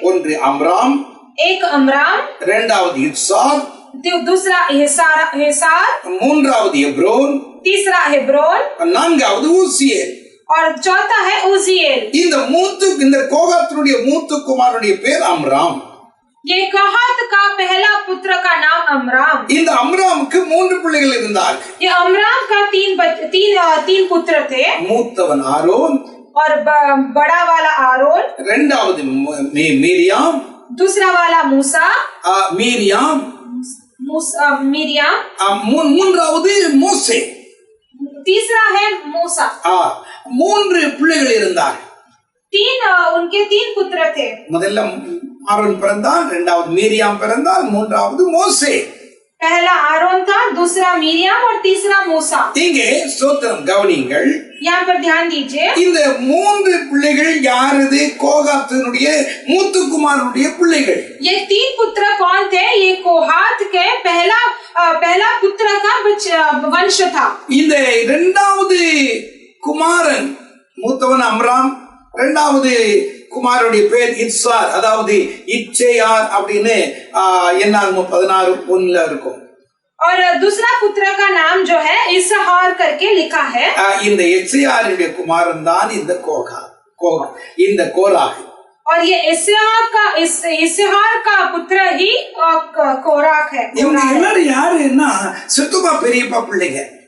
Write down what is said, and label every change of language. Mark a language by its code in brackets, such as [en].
[ta] ஒன்று அம்ராம், [hi] एक अमराम, [ta] இரண்டாவது இத்சார், [hi] दूसरा हेसार, [ta] மூன்றாவது எப்ரோன், [hi] तीसरा हेब्रोन, [ta] நான்காவது ஊசியேல். [hi] और चौथा है उजिएल. [ta] இந்த கோகாத்தினுடைய மூத்த குமாரனுடைய பேர் அம்ராம். [hi] ये कहात का पहला पुत्र का नाम अमराम. [ta] இந்த அம்ராமுக்கு 3 பிள்ளைகள் இருந்தார்கள். [hi] ये अमराम का 3 पुत्र थे. [ta] மூத்தவன் ஆரோன், [hi] और बड़ा वाला आरोन, [ta] இரண்டாவது மீரியாம், [hi] दूसरा वाला मूसा, [ta] மீரியாம், [hi] मिरियाम, [ta] மூன்றாவது மோசே, [hi] तीसरा है मूसा. [ta] 3 பிள்ளைகள் இருந்தார்கள். [hi] उनके 3 पुत्र थे. [ta] முதல்ல ஆரோன் பிறந்தான், இரண்டாவது மீரியாம் பிறந்தால், மூன்றாவது மோசே. [hi] पहला आरोन था, दूसरा मिरियाम और तीसरा मूसा. [ta] இங்கே ஸ்தோத்திரம், கவனிங்கள். [hi] यहाँ पर ध्यान दीजिए. [ta] இந்த 3 பிள்ளைகள் யாரது? கோகாத்தினுடைய மூத்த குமாரனுடைய பிள்ளைகள். [hi] ये 3 पुत्र कौन थे? ये कोहात के पहला पुत्र का वंश था. [ta] இந்த இரண்டாவது குமாரன், மூத்தவன் அம்ராம், இரண்டாவது குமாரனுடைய பேர் இத்சார், அதாவது இச்சேயார் அப்படின்னு என்னாகும் 16:1 இருக்கும். [hi] और दूसरा पुत्र का नाम जो है इसहार करके लिखा है. [ta] இந்த இச்சேயாருடைய குமாரன் தான் இந்த இந்த கோராகு. [hi] और ये इसहार का पुत्र ही कोराक है. [ta] இவங்க எல்லாரும் யாருன்னா சித்தப்பா பெரியப்பா பிள்ளைங்க.